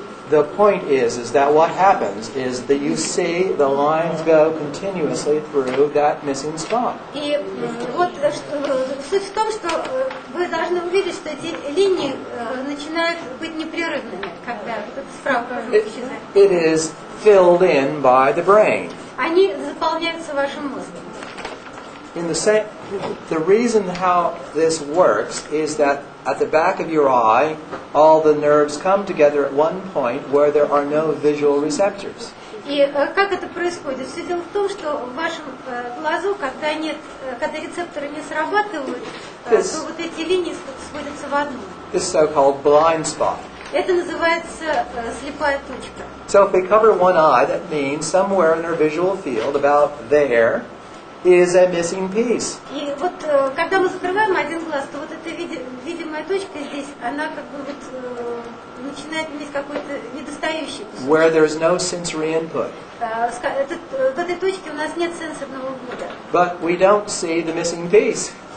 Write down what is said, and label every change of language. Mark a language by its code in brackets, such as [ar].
[en] the point is that what happens is that you see the lines go continuously through that missing spot. [ru] И вот суть в том, что вы должны увидеть, что эти линии начинают быть непрерывными, когда вот этот справа кружок исчезает. [en] It is filled in by the brain. [ru] Они заполняются вашим мозгом. [en] The reason how this works is that at the back of your eye, all the nerves come together at one point where there are no visual receptors. [ru] И как это происходит? Все дело в том, что в вашем глазу, когда рецепторы не срабатывают, то вот эти линии сводятся в одну. [en] This so-called blind spot. [ru] Это называется слепая точка. [en] So if we cover one eye, that means somewhere in our visual field, about there, is a missing piece. [ru] И вот когда мы закрываем один глаз, то вот эта видимая точка здесь, она как бы вот начинает иметь какой-то недостающий кусок. [en] Where there's no sensory input. [ru] В этой точке у нас нет сенсорного ввода. [en] But we don't see the missing piece.